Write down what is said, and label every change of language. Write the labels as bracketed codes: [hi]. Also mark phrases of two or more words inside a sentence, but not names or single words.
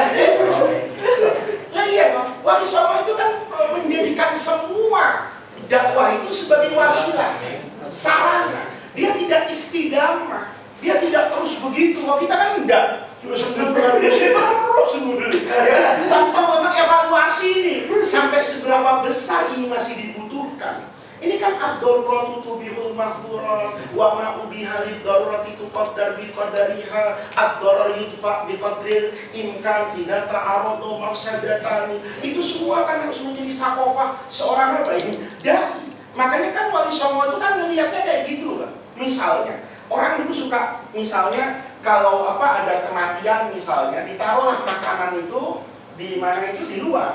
[id] Ya iya, Wali Songo itu kan menjadikan semua dakwah itu sebagai wasilah, sarana. Dia tidak istiqamah, dia tidak terus begitu. Kalau kita kan enggak, sudah senang terus tanpa memang evaluasi ini sampai seberapa besar ini masih dibutuhkan. Ini kan [ar] الضرورات تبيح المحظورات وما أبيح للضرورة يقدر بقدرها الضرر يدفع بقدر الإمكان إذا تعارض مفسدتان. [id] Itu semua kan harus menjadi sakofah seorang apa ini? Dan makanya kan Wali Songo itu kan melihatnya kayak gitu kan. Misalnya orang dulu suka misalnya kalau ada kematian misalnya ditaruhlah makanan itu di mana itu di luar.